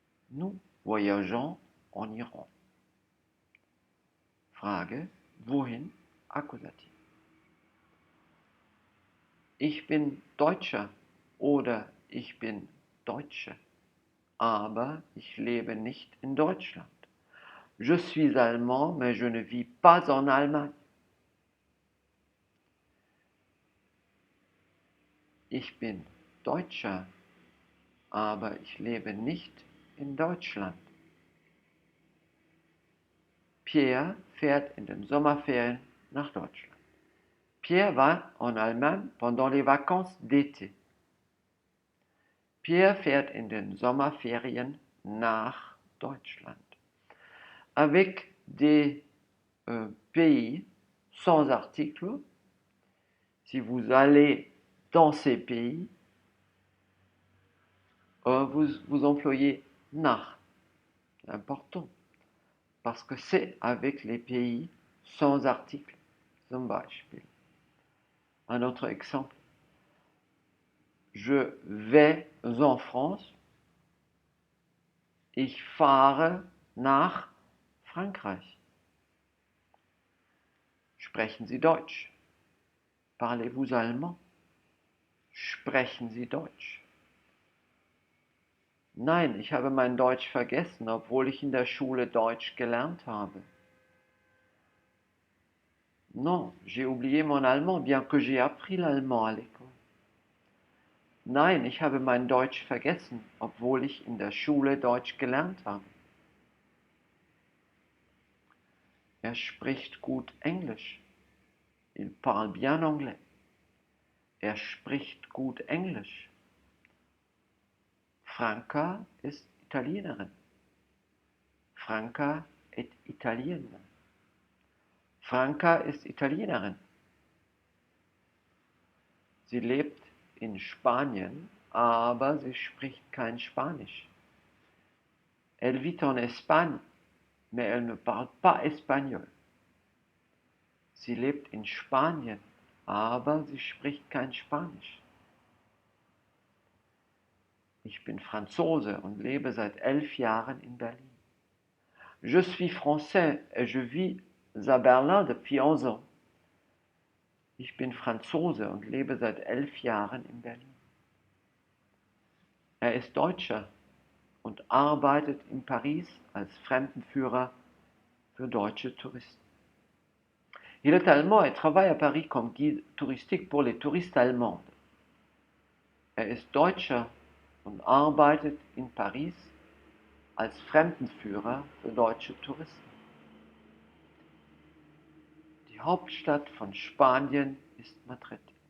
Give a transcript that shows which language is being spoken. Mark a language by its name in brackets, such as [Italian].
[French] Nous voyageons en Iran. [German] Frage, wohin? Akkusativ. Ich bin Deutscher oder ich bin Deutsche, aber ich lebe nicht in Deutschland. [French] Je suis allemand, mais je ne vis pas en Allemagne. [German] Ich bin Deutscher, aber ich lebe nicht in Deutschland. Pierre fährt in den Sommerferien nach Deutschland. [French] Pierre va en Allemagne pendant les vacances d'été. [German] Pierre fährt in den Sommerferien nach Deutschland. [French] Avec des pays sans article, si vous allez dans ces pays, vous employez nach. C'est important. Parce que c'est avec les pays sans article. [German] Zum Beispiel. [French] Un autre exemple. Je vais en France. [German] Ich fahre nach Frankreich. Sprechen Sie Deutsch? [French] Parlez-vous allemand? [German] Sprechen Sie Deutsch? Nein, ich habe mein Deutsch vergessen, obwohl ich in der Schule Deutsch gelernt habe. [French] Non, j'ai oublié mon allemand, bien que j'ai appris l'allemand à l'école. [German] Nein, ich habe mein Deutsch vergessen, obwohl ich in der Schule Deutsch gelernt habe. Er spricht gut Englisch. [French] Il parle bien anglais. [German] Er spricht gut Englisch. Franca ist Italienerin. [French] Franca est italienne. [German] Franca ist Italienerin. Sie lebt in Spanien, aber sie spricht kein Spanisch. [French] Elle vit en Espagne, mais elle ne parle pas espagnol. [German] Sie lebt in Spanien, aber sie spricht kein Spanisch. Ich bin Franzose und lebe seit 11 Jahren in Berlin. [French] Je suis français et je vis à Berlin depuis 11 ans. [German] Ich bin Franzose und lebe seit 11 Jahren in Berlin. Er ist Deutscher und arbeitet in Paris als Fremdenführer für deutsche Touristen. [French] Il est allemand et travaille à Paris comme guide touristique pour les touristes allemands. [German] Er ist Deutscher und arbeitet in Paris als Fremdenführer für deutsche Touristen. Die Hauptstadt von Spanien ist Madrid.